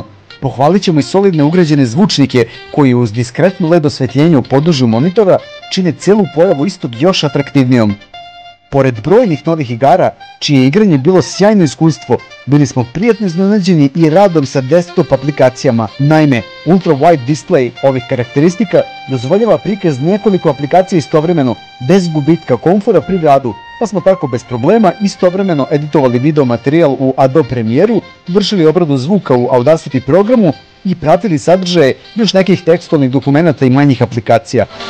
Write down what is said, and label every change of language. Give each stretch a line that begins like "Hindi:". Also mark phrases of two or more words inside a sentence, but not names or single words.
Serbian: Pohvalit ćemo i solidne ugrađene zvučnike koji uz diskretno LED osvetljenje u podnožju monitora čine celu pojavu istog još atraktivnijom. Pored brojnih novih igara, čije igranje bilo sjajno iskustvo, bili smo prijatno iznenađeni i radom sa desktop aplikacijama. Naime,
English: ultra-wide display
Serbian: ovih karakteristika dozvoljava prikaz nekoliko aplikacija istovremeno, bez gubitka komfora pri radu, pa smo tako bez problema istovremeno editovali video materijal u Adobe Premiere, vršili obradu zvuka u Audacity programu i pratili sadržaje još nekih tekstualnih dokumenata i manjih aplikacija.